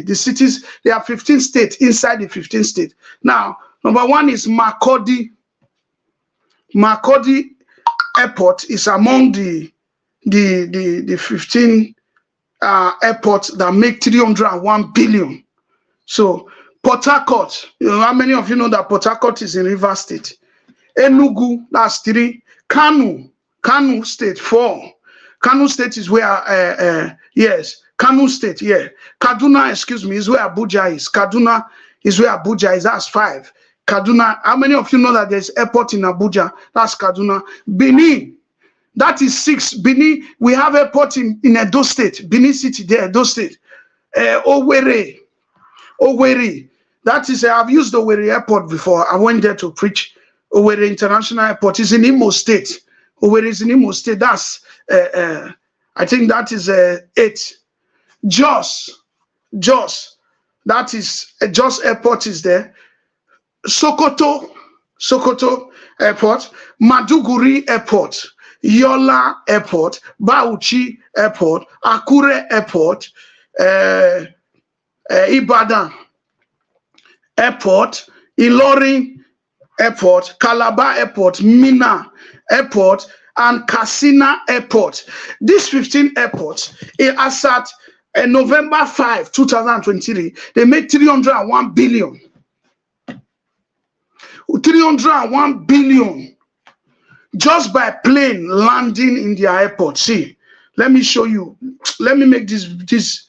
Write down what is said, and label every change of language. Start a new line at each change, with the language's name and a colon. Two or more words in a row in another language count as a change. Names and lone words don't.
English: The cities, there are 15 states inside the 15 states. Now, number one is Makurdi. Makurdi Airport is among the 15 airports that make 301 billion. So, Port Harcourt, how many of you know that Port Harcourt is in Rivers State? Enugu, that's 3. Kano State, 4. Kano State is where, yes, Kano State, yeah. Kaduna, excuse me, is where Abuja is. Kaduna is where Abuja is, that's 5. Kaduna, how many of you know that there's airport in Abuja? That's Kaduna. Benin, that is 6. Benin, we have airport in Edo State. Benin City, there, Edo State. Owerri, that is, I've used Owerri Airport before. I went there to preach. Owerri International Airport is in Imo State. Owerri is in Imo State. That's, I think that is 8. Jos, that is, Jos Airport is there. Sokoto Airport. Maduguri Airport. Yola Airport. Bauchi Airport. Akure Airport. Ibadan Airport. Ilorin Airport. Calabar Airport. Minna Airport and Katsina Airport. These 15 airports, as at November 5, 2023, they made 301 billion. 301 billion just by plane landing in their airport. See, let me show you. Let me make this.